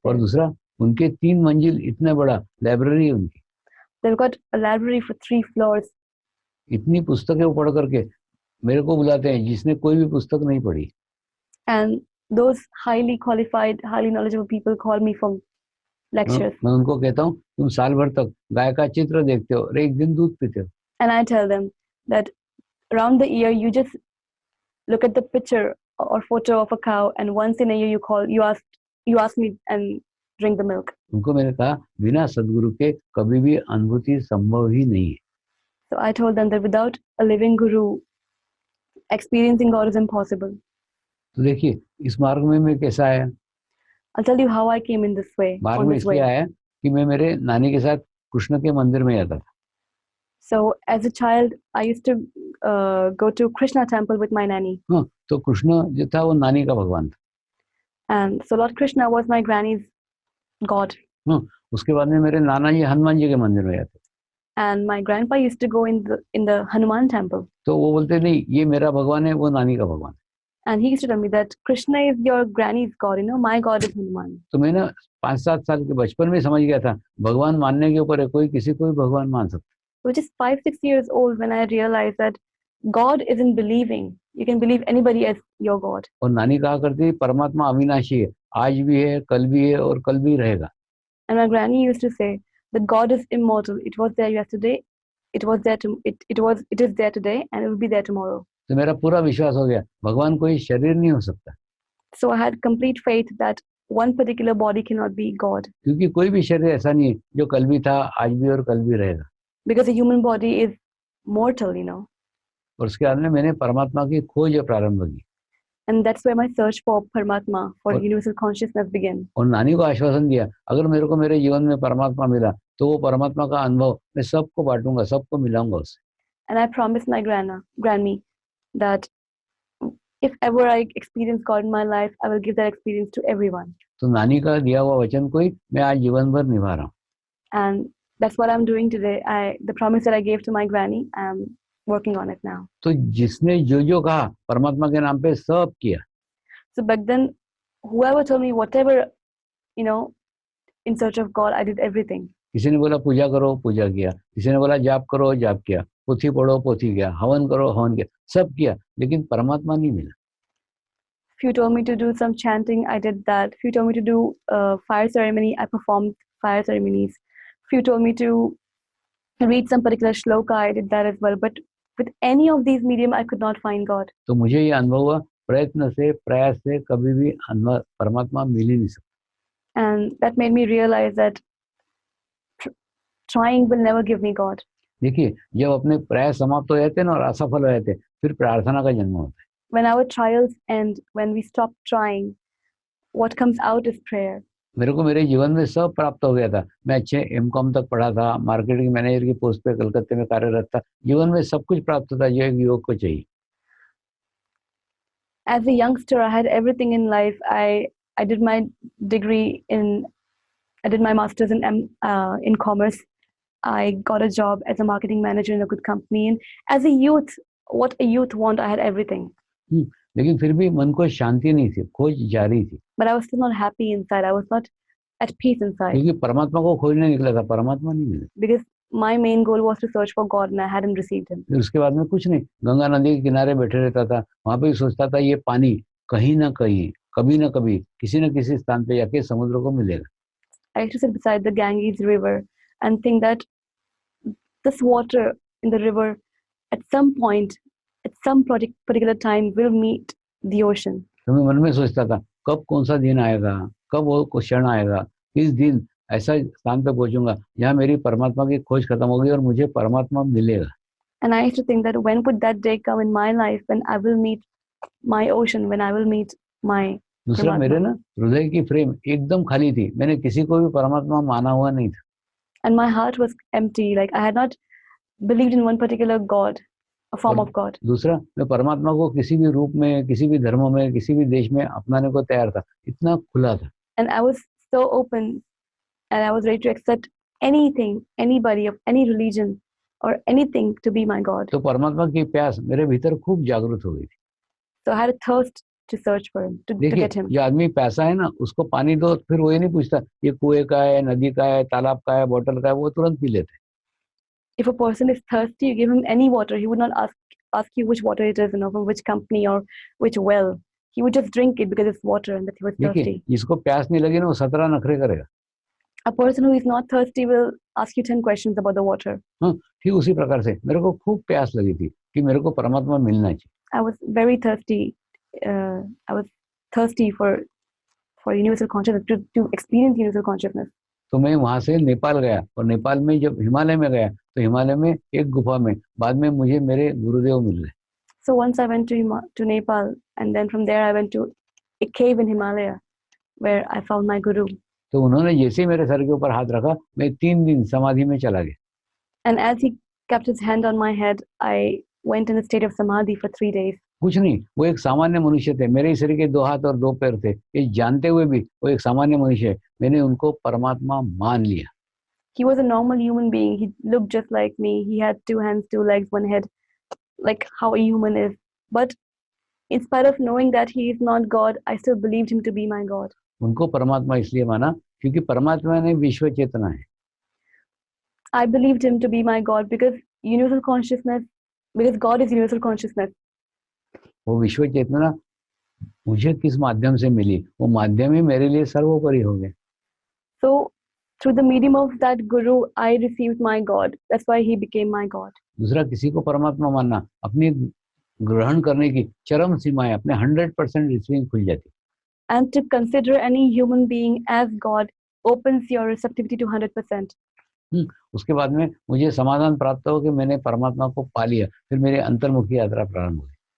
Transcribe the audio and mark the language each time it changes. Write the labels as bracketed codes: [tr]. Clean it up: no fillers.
[hi] और [en] there. [hi] दूसरा, उनके 3 मंजिल इतना बड़ा लाइब्रेरी है उनकी। [en] They've got a library for 3 floors. [hi] इतनी पुस्तकें वो पढ़ करके मेरे को बुलाते हैं जिसने कोई भी पुस्तक नहीं पढ़ी। [en] And those highly qualified, highly knowledgeable people call me for lectures. [hi] मैं उनको कहता हूँ तुम साल भर तक गाय का चित्र देखते हो और एक दिन दूध पीते हो। [en] And I tell them that around the year you just look at the picture or photo of a cow, and once in a year you ask me and drink the milk. [hi] उनको मैंने कहा बिना सदगुरु के कभी भी अनुभूति संभव ही नहीं है। [en] So I told them that without a living guru, experiencing God is impossible. [hi] तो देखिए इस मार्ग में मैं कैसा आया। [en] I'll tell you how I came in this way. [hi] मार्ग में इसलिए आया कि मैं मेरे नानी के साथ कृष्ण के मंदिर में जाता था। [en] So as a child, I used to go to Krishna temple with my nanny. [hi] हाँ, तो कृष्ण जो था वो नानी का भगवान था। [en] And so Lord Krishna was my granny's god. [hi] हाँ, उसके बाद में मेरे नाना जी हनुमान जी के मंदिर में जाते। [en] And my grandpa used to go in the Hanuman temple. [hi] तो वो बोलते नहीं ये मेरा भगवान है, वो नानी का भगवान है। [en] And he used to tell me that Krishna is your granny's god, my god is Hanuman. [hi] तो मैं ना 5-7 साल के बचपन में समझ गया था भगवान मानने के ऊपर है, कोई किसी को भी भगवान मान सकता। [en] Which is 5-6 years old when I realized that God isn't believing. You can believe anybody as your God. [hi] और नानी कहा करती परमात्मा अविनाशी है, आज भी है, कल भी है और कल भी रहेगा। [en] And my granny used to say that God is immortal. It was there yesterday, it is there today, and it will be there tomorrow. [hi] तो मेरा पूरा विश्वास हो गया भगवान कोई शरीर नहीं हो सकता। [en] So I had complete faith that one particular body cannot be God. [hi] क्योंकि कोई भी शरीर ऐसा नहीं है जो कल भी था, आज भी और कल भी रहेगा। [en] Because a human body is mortal, [hi] और उसके बाद में मैंने परमात्मा की खोज प्रारंभ की। [en] And that's where my search for Paramatma, for universal consciousness began. [hi] और नानी को आश्वासन दिया अगर मेरे को मेरे जीवन में परमात्मा मिला तो वो परमात्मा का अनुभव मैं सबको बांटूंगा, सबको मिलाऊंगा उससे। [en] And I promised my Granny that if ever I experience God in my life, I will give that experience to everyone. [hi] तो नानी का दिया हुआ वचन को ही मैं आज जीवन भर निभा रहा हूँ। [en] And that's what I'm doing today. The promise that I gave to my granny, I'm working on it now. [hi] तो जिसने जो कहा परमात्मा के नाम पे सब किया। [en] So back then, whoever told me whatever, in search of God, I did everything. [hi] किसी ने बोला पूजा करो, पूजा किया। किसी ने बोला जाप करो, जाप किया। पोथी पढ़ो, पोथी किया। हवन करो, हवन किया। सब किया, लेकिन परमात्मा नहीं मिला। [en] If you told me to do some chanting, I did that. If you told me to do fire ceremony, I performed fire ceremonies. If you told me to read some particular shloka, I did that as well. But with any of these medium, I could not find God. [hi] तो मुझे ये अनुभव हुआ प्रयत्न से, प्रयास से कभी भी परमात्मा मिल ही नहीं सकता। [en] And that made me realize that trying will never give me God. [hi] देखिए, जब अपने प्रयास समाप्त हो जाते हैं ना और असफल हो जाते हैं, फिर प्रार्थना का जन्म होता है। [en] When our trials end, when we stop trying, what comes out is prayer. [hi] मेरे को मेरे जीवन में सब प्राप्त हो गया था। मैं अच्छे एमकॉम तक पढ़ा था, मार्केटिंग मैनेजर की पोस्ट पे कलकत्ते में कार्यरत था। जीवन में सब कुछ प्राप्त था जो एक युवक को चाहिए। [en] As a youngster, I had everything in life. I did my degree I did my master's in commerce. I got a job as a marketing manager in a good company. And as a youth, what a youth want, I had everything. [hi] लेकिन फिर भी मन को शांति नहीं थी, खोज जारी थी। [en] But I was still not happy inside. I was not at peace inside. [hi] क्योंकि परमात्मा को खोजने निकला था, परमात्मा नहीं मिला। [en] Because my main goal was to search for God and I hadn't received him. [hi] फिर उसके बाद में कुछ नहीं, गंगा नदी के किनारे बैठे रहता था, वहां पे सोचता था ये पानी कहीं ना कहीं, कभी ना कभी, किसी न किसी स्थान पे जाके समुद्र को मिलेगा। [en] I used to sit beside the Ganges river and think that this water in the river at some point, at some particular time will meet the ocean. [hi] तो मैं मन में सोचता था कब कौन सा दिन आएगा, कब वो क्षण आएगा, किस दिन ऐसा स्थान पे पहुंचूंगा जहाँ मेरी परमात्मा की खोज खत्म होगी और मुझे परमात्मा मिलेगा। [en] And I used to think that when would that day come in my life when I will meet my ocean, when I will meet my [hi] दूसरा, मेरे [en] Paramatma. [hi] ना हृदय की फ्रेम एकदम खाली थी, मैंने किसी को भी परमात्मा माना हुआ नहीं था। [en] And my heart was empty, like I had not believed in one particular God, a form [hi] और [en] of God. [hi] दूसरा, मैं परमात्मा को किसी भी रूप में, किसी भी धर्म में, किसी भी देश में अपनाने को तैयार था, इतना खुला था। [en] And I was so open and I was ready to accept anything, anybody of any religion or anything to be my God. [hi] तो परमात्मा की प्यास मेरे भीतर खूब जागृत हो गई थी। [en] So I had a thirst to search for him, to [hi] देखिए, [en] get him. [hi] जो आदमी प्यासा है ना, उसको पानी दो, फिर वो ये नहीं पूछता ये कुएं का है, नदी का है, तालाब का है, बोतल का है, वो तुरंत पी लेते। [en] If a person is thirsty, you give him any water. He would not ask you which water it is, from which company or which well. He would just drink it because it's water and that he was [hi] देखिए, [en] thirsty. [hi] जिसको प्यास नहीं लगी ना, वो 17 नखरे करेगा। [en] A person who is not thirsty will ask you 10 questions about the water. [hi] हाँ, ठीक उसी प्रकार से मेरे को खूब प्यास लगी थी कि मेरे को परमात्मा मिलना चाहिए। [en] I was very thirsty. I was thirsty for universal consciousness, to experience universal consciousness. [hi] तो मैं वहां से नेपाल गया और नेपाल में जब हिमालय में गया तो हिमालय में एक गुफा में बाद में मुझे मेरे गुरुदेव मिल गए। [en] So once I went to Nepal, and then from there I went to a cave in Himalaya where I found my guru. [hi] तो उन्होंने जैसे ही मेरे सर के ऊपर हाथ रखा, मैं 3 दिन समाधि में चला गया। [en] And as he kept his hand on my head, I went in a state of samadhi for 3 days. [hi] कुछ नहीं, वो एक सामान्य मनुष्य थे, मेरे शरीर के 2 हाथ और 2 पैर थे, ये जानते हुए भी वो एक सामान्य मनुष्य है। मैंने उनको परमात्मा मान लिया। [en] He was a normal human being. He looked just like me. He had 2 hands, 2 legs, 1 head, like how a human is. But in spite of knowing that he is not God, I still believed him to be my God. [hi] उनको परमात्मा इसलिए माना क्योंकि परमात्मा ने विश्व चेतना है। [en] I believed him to be my God because God is universal consciousness. [hi] वो विश्व चेतना मुझे किस माध्यम से मिली, वो माध्यम ही मेरे लिए सर्वोपरि हो गए। [en] So through the medium of that guru, I received my God. That's why he became my God. [hi] दूसरा, किसी को परमात्मा मानना अपनी ग्रहण करने की चरम सीमाएं, अपने 100% रिसीविंग खुल जाती। [en] And to consider any human being as God opens your receptivity to 100%. [hi] उसके बाद में मुझे समाधान प्राप्त हो कि मैंने परमात्मा को पा लिया, फिर मेरी अंतर्मुखी यात्रा प्रारंभ हुई।